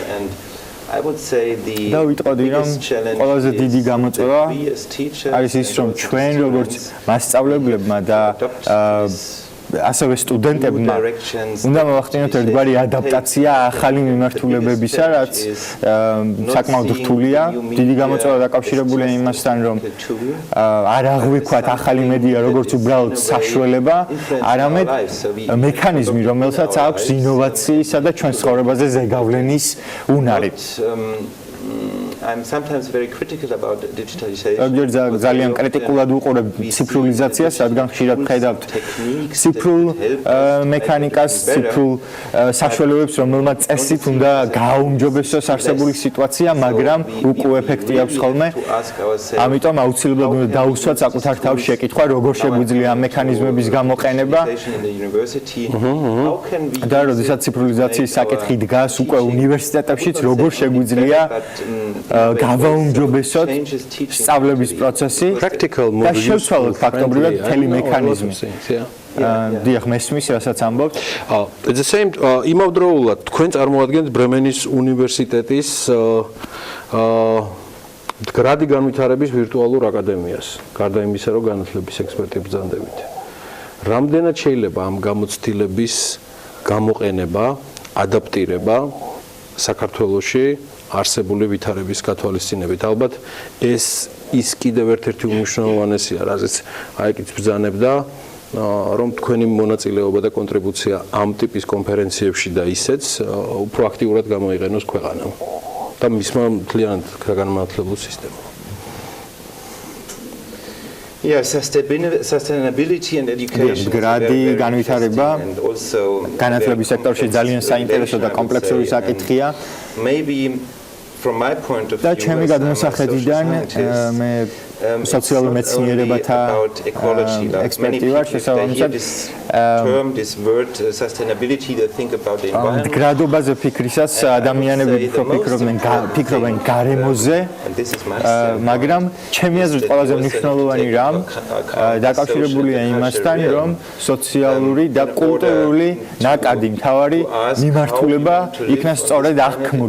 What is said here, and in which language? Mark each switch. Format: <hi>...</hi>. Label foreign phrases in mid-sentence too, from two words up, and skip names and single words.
<ka>და ვიტყოდი, რომ ყველაზე დიდი გამოწვევა არის ის, რომ ჩვენ როგორც მასწავლებლებმა და ასევე სტუდენტებმა უნდა მოვახდინოთ ერთგვარი ადაპტაცია ახალი მიმართულებებისა, რაც საკმაოდ რთულია. დიდი გამოწვევა დაკავშირებულია იმასთან, რომ არ აღვიქვათ ახალი მედია როგორც უბრალოდ საშუალება, არამედ მექანიზმი, რომელსაც აქვს ინოვაციისა და ჩვენს ცხოვრებაზე ზეგავლენის უნარი.</ka> <en>I'm sometimes very critical about digitalization.</en> <ka>ძალიან კრიტიკულად ვუყურებ ციფრულიზაციას, რადგან ხშირად ვხედავთ ციფრულ მექანიკას, ციფრულ საშუალებებს, რომელმაც წესით უნდა გააუმჯობესოს არსებული სიტუაცია, მაგრამ უკუ ეფექტი აქვს ხოლმე. ამიტომ აუცილებლად უნდა დაუსვათ საკუთარ თავს შეკითხვა, როგორ შეგვიძლია ამ მექანიზმების გამოყენება. და როდესაც ციფრულიზაციის საკითხი დგას უკვე უნივერსიტეტებშიც, როგორ შეგვიძლია გავაუმჯობესოთ სწავლების პროცესი და შევცვალოთ ფაქტობრივად მთელი მექანიზმი. დიახ, მესმის, რასაც ამბობთ.</ka> <en>At the same</en> <ka>იმავდროულად თქვენ წარმოადგენთ ბრემენის უნივერსიტეტის გრადი განვითარების ვირტუალურ აკადემიას, გარდა იმისა, რომ განათლების ექსპერტი ბრძანდებით. რამდენად შეიძლება ამ გამოცდილების გამოყენება, ადაპტირება საქართველოში არსებული ვითარების გათვალისწინებით. ალბათ ეს ის კიდევ ერთ-ერთი უმნიშვნელოვანესია, რაზეც აიკიც ბრძანებდა, რომ თქვენი მონაწილეობა და კონტრიბუცია ამ ტიპის კონფერენციებში და ისეც უფრო აქტიურად გამოიყენოს ქვეყანამ და მისმა მთლიანად განმანათლებელ სისტემამ.</ka> <en>Sustainability and education.</en> <ka>გრადი განვითარება განათლების სექტორში ძალიან საინტერესო და კომპლექსური საკითხია.</ka> <en>Maybe from my point of view,</en> <ka>და ჩემი გადმოსახედიდან მე სოციალურ მეცნიერებათა ექსპერტი ვარ, შესაბამისად გრადობაზე ფიქრისას ადამიანები უფრო ფიქრობენ გარემოზე, მაგრამ ჩემი აზრით ყველაზე მნიშვნელოვანი რამ დაკავშირებულია იმასთან, რომ სოციალური და კულტურული ნაკადი მთავარი მიმართულება იქნას სწორედ აღქმული.</ka>